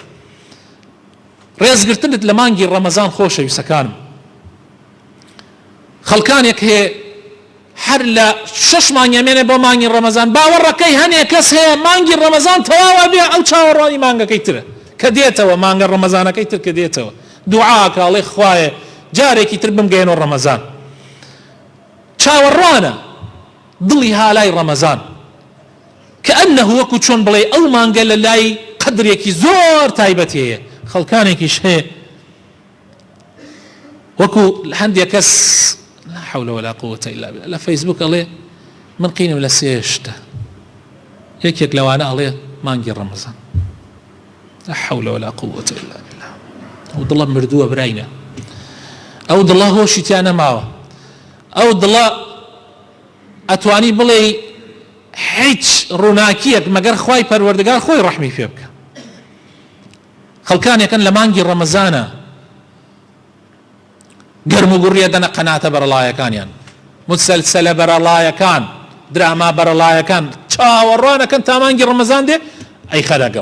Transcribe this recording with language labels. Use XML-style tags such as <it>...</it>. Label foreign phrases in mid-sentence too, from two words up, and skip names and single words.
<ckb>ڕێزگرتنت لە مانگی ڕەمەزان خۆشەویستەکانم، خەڵکانێک هەیە هەر لە 6 مانگەمێنێ بۆ مانگی ڕەمەزان، باوەڕەکەی هەنێک کەس هەیە مانگی ڕەمەزان تەواوە بێ ئەو چاوەڕوانی مانگەکەی ترە کە دێتەوە، مانگە ڕەمەزانەکەی تر کە دێتەوە دوعاکە ئەڵێ خوایە جارێکی تر بمگەێنەوە ڕەمەزان. چاوەڕوانە دڵی هالای ڕەمەزان كأنه وەکو چۆن بڵێ ئەو مانگە لە لای قەدرێکی زۆر تایبەتی هەیە. خەڵکانێکیش هەیە وەکو هەندێک کەس</ckb> <ar>لا حول ولا قوة إلا بالله</ar> <ckb>لە فەیسبوک ئەڵێ من قینم لە سێشتە، یەکێک لەوانە ئەڵێ مانگی ڕەمەزان.</ckb> <ar>لا حول ولا قوة إلا بالله.</ar> <ckb>ئەو دڵە مردووە براینە، ئەو دڵە هۆشی تیا نەماوە، ئەو دڵە ئەتوانی بڵێ هیچ ڕووناکیەک مەگەر خوای پەروەردگار خۆی ڕەحمی پێ بکە. خەڵکانێکن لە مانگی ڕەمەزانە گەرم و گوڕیە دەنە قەناتە بەرەڵایەکانیان، مسەلسەلە بەرەڵایەکان، دراما بەرەڵایەکان چاوەڕوانەکەن تا مانگی ڕەمەزان دێ ئەی خەرەگەڕ.</ckb>